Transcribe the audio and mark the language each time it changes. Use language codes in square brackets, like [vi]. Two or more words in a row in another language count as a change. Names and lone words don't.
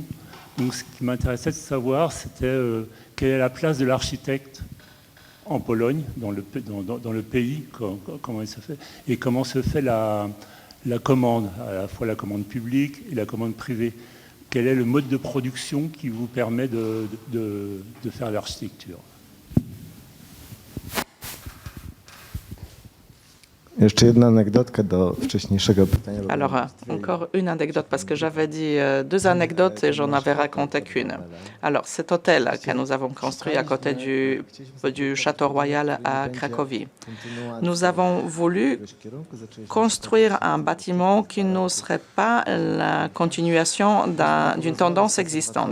[fr] Donc ce qui m'intéressait de savoir, c'était quelle est la place de l'architecte en Pologne, dans le pays, comment il se fait, et comment se fait la commande, à la fois la commande publique et la commande privée. Quel est le mode de production qui vous permet de faire l'architecture? [pl] Jeszcze jedna anegdotka do wcześniejszego pytania. [fr] Alors, encore une anecdote, parce que j'avais dit deux anecdotes et j'en avais raconté qu'une. Alors, cet hôtel que nous avons construit à côté du Château Royal à Cracovie, nous avons voulu construire un bâtiment qui ne serait pas la continuation d'une tendance existante.